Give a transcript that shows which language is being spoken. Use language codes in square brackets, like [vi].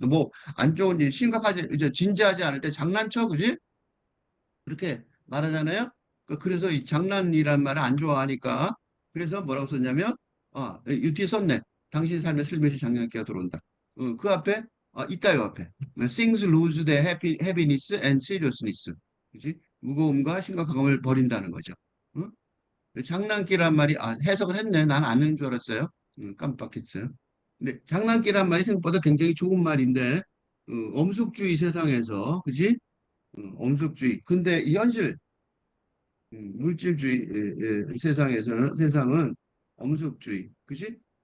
[ko] 뭐 안 좋은 일 심각하지 이제 진지하지 않을 때 장난쳐 그지? 그렇게 말하잖아요. 그래서 이 장난이란 말을 안 좋아하니까 그래서 뭐라고 썼냐면 이 뒤에 썼네. 당신 삶에 슬며시 장난기가 들어온다. 그 앞에 있다요, 앞에. [en] Things lose their happiness and seriousness. [ko] 그지? 무거움과 심각함을 버린다는 거죠. 응? 장난기란 말이, 해석을 했네. 난 아는 줄 알았어요. 깜빡했어요. 근데 장난기란 말이 생각보다 굉장히 좋은 말인데, 엄숙주의 세상에서, 그지? 엄숙주의. 근데 이 현실, 물질주의 세상은 엄숙주의. 그지?